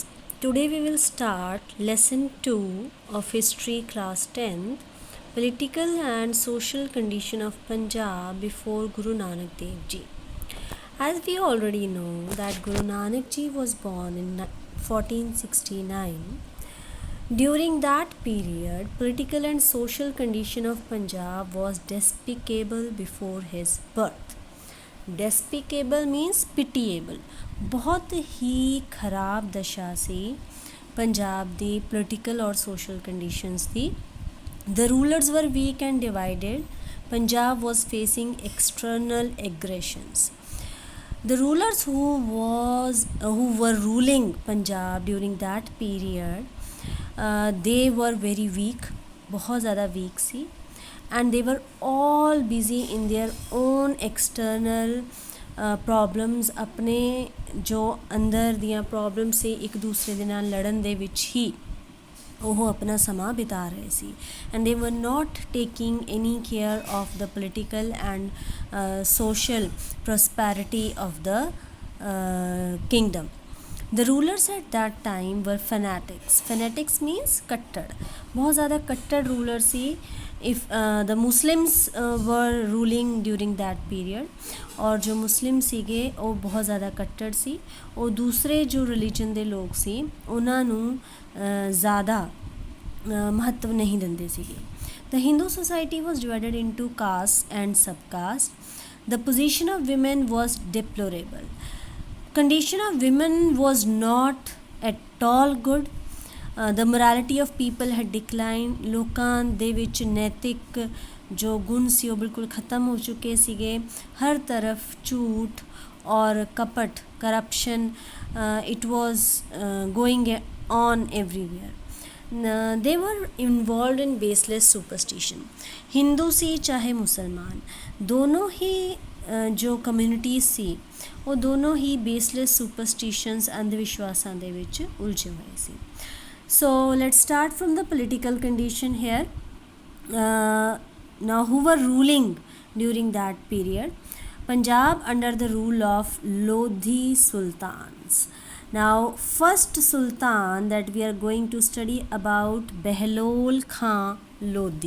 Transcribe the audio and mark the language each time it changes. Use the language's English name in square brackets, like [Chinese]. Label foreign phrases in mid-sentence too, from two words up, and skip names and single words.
[English] Today we will start lesson 2 of History class 10th, Political and Social Condition of Punjab before Guru Nanak Dev Ji. As we already know that Guru Nanak Ji was born in 1469. During that period, political and social condition of Punjab was despicable before his birth. despicable means pitiable, [Punjabi] ਬਹੁਤ ਹੀ ਖਰਾਬ ਦਸ਼ਾ ਸੀ ਪੰਜਾਬ ਦੀ ਪੋਲੀਟੀਕਲ ਔਰ [English] social conditions [Punjabi] ਦੀ. [English] The rulers were weak and divided. ਪੰਜਾਬ was facing external aggressions. The rulers who were ruling Punjab during that period, they were very weak, [Punjabi] ਬਹੁਤ ਜ਼ਿਆਦਾ weak सी. [English] And they were all busy in their own external problems. [Punjabi] ਆਪਣੇ ਜੋ ਅੰਦਰ ਦੀਆਂ ਪ੍ਰੋਬਲਮ ਸੀ ਇੱਕ ਦੂਸਰੇ ਦੇ ਨਾਲ ਲੜਨ ਦੇ ਵਿੱਚ ਹੀ ਉਹ ਆਪਣਾ ਸਮਾਂ ਬਿਤਾ ਰਹੇ ਸੀ. [English] And they were not taking any care of the political and social prosperity of the kingdom. The rulers at that time were fanatics. Fanatics means [Punjabi] ਕੱਟੜ, ਬਹੁਤ ਜ਼ਿਆਦਾ ਕੱਟੜ ਰੂਲਰ ਸੀ. [English] If the Muslims were ruling during that period, [Punjabi] ਔਰ ਜੋ ਮੁਸਲਿਮ ਸੀਗੇ ਉਹ ਬਹੁਤ ਜ਼ਿਆਦਾ ਕੱਟੜ ਸੀ. ਉਹ ਦੂਸਰੇ ਜੋ ਰਿਲੀਜਨ ਦੇ ਲੋਕ ਸੀ ਉਹਨਾਂ ਨੂੰ ਜ਼ਿਆਦਾ ਮਹੱਤਵ ਨਹੀਂ ਦਿੰਦੇ ਸੀਗੇ. [English] The Hindu society was divided into caste and subcaste. The position of women was deplorable. Condition of women was not at all good. The morality of people had declined. [Punjabi] ਲੋਕਾਂ ਦੇ ਵਿੱਚ ਨੈਤਿਕ ਜੋ ਗੁਣ ਸੀ ਉਹ ਬਿਲਕੁਲ ਖ਼ਤਮ ਹੋ ਚੁੱਕੇ ਸੀਗੇ. ਹਰ ਤਰਫ ਝੂਠ ਔਰ ਕਪਟ, ਕਰਪਸ਼ਨ, [English] it was going on everywhere. They were involved in baseless superstition. [Punjabi] ਹਿੰਦੂ ਸੀ ਚਾਹੇ ਮੁਸਲਮਾਨ, ਦੋਨੋਂ ਹੀ ਜੋ ਕਮਿਊਨਿਟੀਜ਼ ਸੀ ਉਹ ਦੋਨੋਂ ਹੀ [English] baseless superstitions, [Punjabi] ਅੰਧ ਵਿਸ਼ਵਾਸਾਂ ਦੇ ਵਿੱਚ ਉਲਝੇ ਹੋਏ ਸੀ. [English] So let's start from the political condition here. Now who were ruling during that period? Punjab under the rule of Lodhi Sultans. Now first Sultan that we are going to study about Behlol Khan Lodhi.